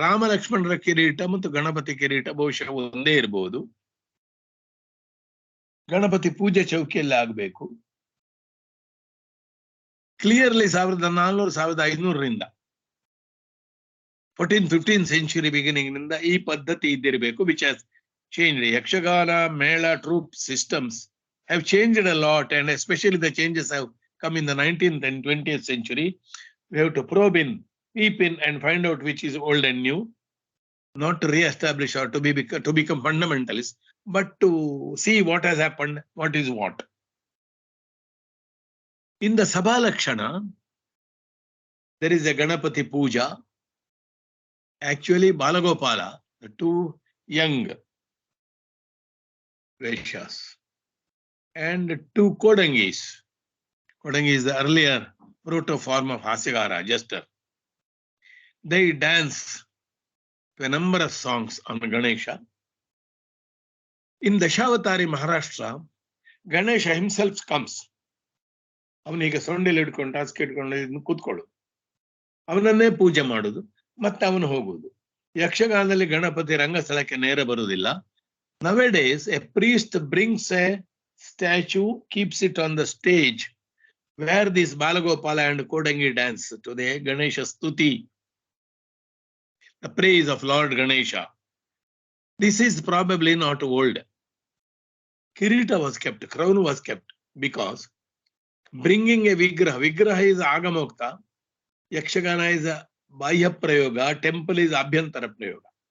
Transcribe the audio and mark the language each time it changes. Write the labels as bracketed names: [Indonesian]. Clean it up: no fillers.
[Kannada] ರಾಮ ಲಕ್ಷ್ಮಣರ ಕಿರೀಟ ಮತ್ತು ಗಣಪತಿ ಕಿರೀಟ ಬಹುಶಃ ಒಂದೇ ಇರಬಹುದು. ಗಣಪತಿ ಪೂಜೆ ಚೌಕಿಯಲ್ಲಿ ಆಗಬೇಕು. ಕ್ಲಿಯರ್ಲಿ 1400-1500ರಿಂದ [English] 14th-15th century beginning [Kannada] ನಿಂದ ಈ ಪದ್ಧತಿ ಇದ್ದಿರಬೇಕು, [English] which has changed. Yakshagana, Mela, troupe systems have changed a lot, and especially the changes have come in the 19th and 20th century. We have to probe in, peep in, and find out which is old and new, not to re-establish or to become fundamentalist, but to see what has happened, what is what. In the Sabha Lakshana, there is a Ganapati Puja. Actually, Balagopala, the two young Vaishyas, and two Kodangis. Kodangi is the earlier proto form of Hasyagara, jester. They dance to a number of songs on Ganesha. In Dashavatari, Maharashtra, Ganesha himself comes. [Kannada] ಅವನಿಗೆ ಸೊಂಡಿಲ್ ಹಿಡ್ಕೊಂಡು task ಹಿಡ್ಕೊಂಡು ಕೂತ್ಕೊಳ್ಳು, ಅವನನ್ನೇ ಪೂಜೆ ಮಾಡುದು, ಮತ್ತೆ ಅವನು ಹೋಗುದು. ಯಕ್ಷಗಾನದಲ್ಲಿ ಗಣಪತಿ ರಂಗಸ್ಥಳಕ್ಕೆ ನೇರ ಬರುವುದಿಲ್ಲ. [English] Nowadays, a priest brings a statue, keeps it on the stage where this Balagopala and Kodangi dance to the Ganesha Stuti, the praise of Lord Ganesha. This is probably not old. Kirita was kept, crown was kept, because bringing a Vigraha is Agamokta, Yakshagana is a Bahya Prayoga, temple is Abhyantara Prayoga.